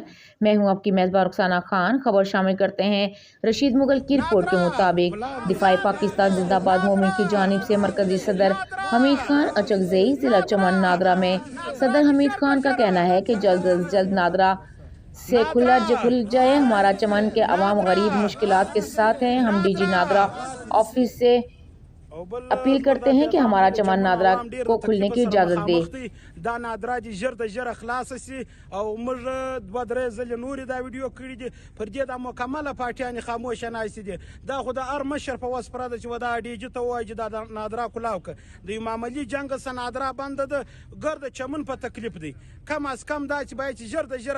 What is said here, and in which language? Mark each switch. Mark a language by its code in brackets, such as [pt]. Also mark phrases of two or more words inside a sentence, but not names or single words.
[ur] میں ہوں آپ کی میزبان رخسانہ خان۔ خبر شامل کرتے ہیں رشید مغل کی رپورٹ کے مطابق دفاعی پاکستان زندہ باد موومنٹ کی جانب سے مرکزی صدر حمید خان اچکزئی ضلع چمن نادرا میں صدر حمید خان کا کہنا ہے کہ جلد از جلد نادرا سے کھل جائے. ہمارا چمن کے عوام غریب مشکلات کے ساتھ ہیں۔ ہم DG نادرا آفس سے اپیل کرتے ہیں کہ ہمارا چمن نادرا کو کھلنے کی اجازت دے. [ps] دا نادرا دي ژر د ژره خلاص سي او موږ دوه درې ځلې نورې دا ویډیو کړي دي پر دې دا مکمله پارټیانې خاموشه ناستې دي دا خو د هر مشر په وس پرده چې و دا DG ته ووایي چې دا نادرا کلاو که د یو معمولي جنګ څخه نادرا بنده ده ګرد چمن په تکلیف دی کم از کم دا چې باید چې ژر د ژره